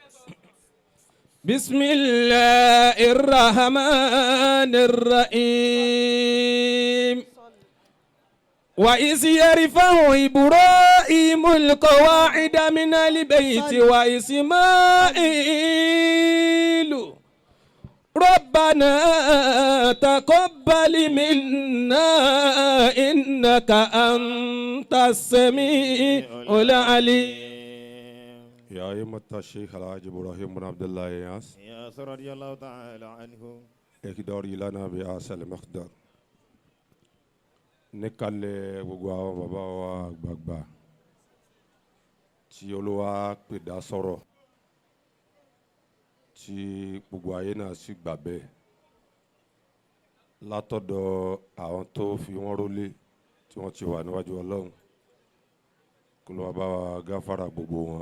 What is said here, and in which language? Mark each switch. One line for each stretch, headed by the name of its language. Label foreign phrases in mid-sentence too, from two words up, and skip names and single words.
Arabic: بسم الله الرحمن الرحيم وإذ يرفع إبراهيم القواعد من البيت وإسماعيل ربنا تقبل منا إنك أنت السميع العليم يا أيمة الشيخ الحاج إبراهيم بن عبد الله ياس يا رضي الله تعالى عنه اقدر لنا بأصل المقدار نكال
Yoruba: gbogbo bàbá wa àgbààgbà tí Olúwa pè dá sọ̀rọ̀ tí gbogbo ayé náà sì gbà bẹ́ẹ̀ látọ̀dọ̀ àwọn tó fi wọ́n rólé tí wọ́n ti wà níwájú Ọlọ́run kó ló wá bá wa gáfárà gbogbo wọn.